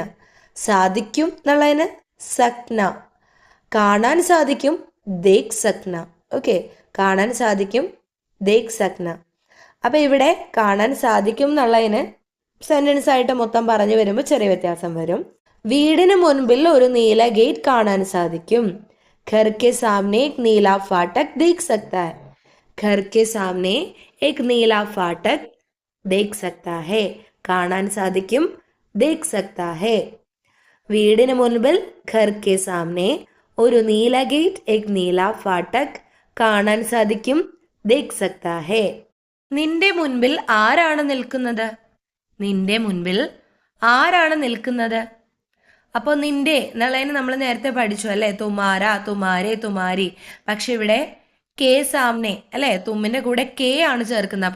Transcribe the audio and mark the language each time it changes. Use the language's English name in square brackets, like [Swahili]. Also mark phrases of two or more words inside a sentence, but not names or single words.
[Malayalam] സാധിക്കും എന്നുള്ളതിന് സക്ന, കാണാൻ സാധിക്കും [Hindi] देख सकना. [Malayalam] ഓക്കെ, കാണാൻ സാധിക്കും [Hindi] देख सकना. [Malayalam] അപ്പം ഇവിടെ കാണാൻ സാധിക്കും എന്നുള്ളതിന് സെന്റൻസ് ആയിട്ട് മൊത്തം പറഞ്ഞു വരുമ്പോൾ ചെറിയ വ്യത്യാസം വരും. വീടിന് മുൻപിൽ ഒരു നീല ഗേറ്റ് കാണാൻ സാധിക്കും. [Hindi] घर के सामने एक नीला फाटक देख सकता है. घर के सामने एक नीला फाटक देख सकता है. കാണാൻ സാധിക്കും देख सकता है. വീടിന് മുൻപിൽ घर के सामने ഒരു നീല ഗേറ്റ് एक नीला फाटक കാണാൻ സാധിക്കും देख सकता है. [Malayalam] നിന്റെ മുൻപിൽ ആരാണ് നിൽക്കുന്നത്? നിന്റെ മുൻപിൽ ആരാണ് നിൽക്കുന്നത്? അപ്പോൾ നിന്റെ എന്നുള്ളതിന് നമ്മൾ നേരത്തെ പഠിച്ചു അല്ലേ, തുമാര, തുമാരെ, തുമാരി. പക്ഷെ ഇവിടെ [Hindi] के सामने [Malayalam] അല്ലേ, തുമ്മിന്റെ കൂടെ കെ ആണ് ചേർക്കുന്നത്.